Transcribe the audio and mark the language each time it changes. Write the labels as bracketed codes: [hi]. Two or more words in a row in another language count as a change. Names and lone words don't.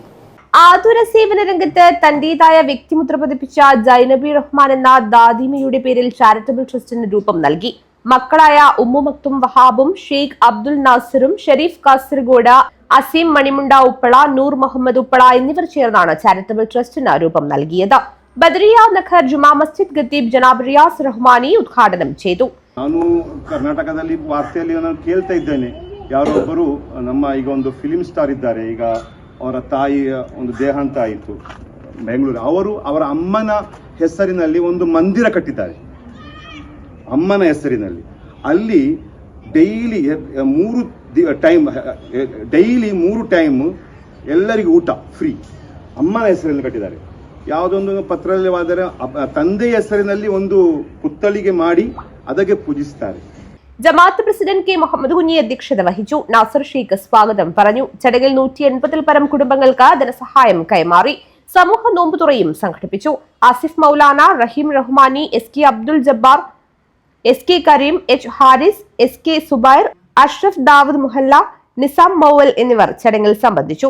[ml] ആതുര സേവന രംഗത്ത് തന്റേതായ വ്യക്തിമുദ്ര പതിപ്പിച്ച ജൈനബി റഹ്മാൻ എന്ന ദാദിമയുടെ പേരിൽ ചാരിറ്റബിൾ ട്രസ്റ്റിന് രൂപം നൽകി. മക്കളായ ഉമ്മു മക്തും വഹാബും ഷെയ്ഖ് അബ്ദുൽ നാസിറും ഷെരീഫ് കാസർഗോഡ്, അസീം മണിമുണ്ട ഉപ്പള, നൂർ മുഹമ്മദ് ഉപ്പള എന്നിവർ ചേർന്നാണ് ചാരിറ്റബിൾ ട്രസ്റ്റിന് രൂപം നൽകിയത്. ബദരിയ നഗർ ജുമാ ಮಸ್ಜಿದ್ ഖത്തീബ್ ജനാബ് റിയാസ് റഹ്മാനി ഉദ്ഘാടനം ചെയ്തു. [kn] ನಾನು ಕರ್ನಾಟಕದಲ್ಲಿ ವಾರ್ತೆಯಲ್ಲಿ ನಾನು ಕೇಳ್ತಾ ಇದ್ದೇನೆ, ಯಾರೊಬ್ಬರು ನಮ್ಮ ಈಗ ಒಂದು ಫಿಲ್ಮ್ ಸ್ಟಾರ್ ಇದ್ದಾರೆ, ಈಗ ಅವರ ತಾಯಿ ಒಂದು ದೇಹಾಂತ ಆಯಿತು ಬೆಂಗಳೂರು. ಅವರು ಅವರ ಅಮ್ಮನ ಹೆಸರಿನಲ್ಲಿ ಒಂದು ಮಂದಿರ ಕಟ್ಟಿದ್ದಾರೆ. ಅಮ್ಮನ ಹೆಸರಿನಲ್ಲಿ ಅಲ್ಲಿ ಡೈಲಿ 3 ಟೈಮ್ ಎಲ್ಲರಿಗೂ ಊಟ ಫ್ರೀ ಅಮ್ಮನ ಹೆಸರಿನಲ್ಲಿ ಕಟ್ಟಿದ್ದಾರೆ. ಯಾವುದೊಂದು ಪತ್ರದಲ್ಲಿ ಹೋದರೆ ತಂದೆಯ ಹೆಸರಿನಲ್ಲಿ ಒಂದು ಪುತ್ಥಳಿಗೆ ಮಾಡಿ ಅದಕ್ಕೆ പൂജിಸುತ್ತಾರೆ. [ml] ജമാഅത്ത് പ്രസിഡന്റ് കെ മുഹമ്മദ് കുഞ്ഞി അധ്യക്ഷത വഹിച്ചു. നാസർ ഷെയ്ഖ് സ്വാഗതം പറഞ്ഞു. ചടങ്ങിൽ 180-ൽ പരം കുടുംബങ്ങൾക്ക് ധനസഹായം കൈമാറി. സമൂഹ നോമ്പുതുറയും സംഘടിപ്പിച്ചു. ആസിഫ് മൗലാന, റഹീം റഹ്മാനി, SK അബ്ദുൽ ജബ്ബാർ, SK കരീം, H ഹാരിസ്, SK സുബൈർ, അഷ്റഫ് ദാവൂദ് മുഹല്ല, നിസാം മൗവൽ എന്നിവർ ചടങ്ങിൽ സംബന്ധിച്ചു.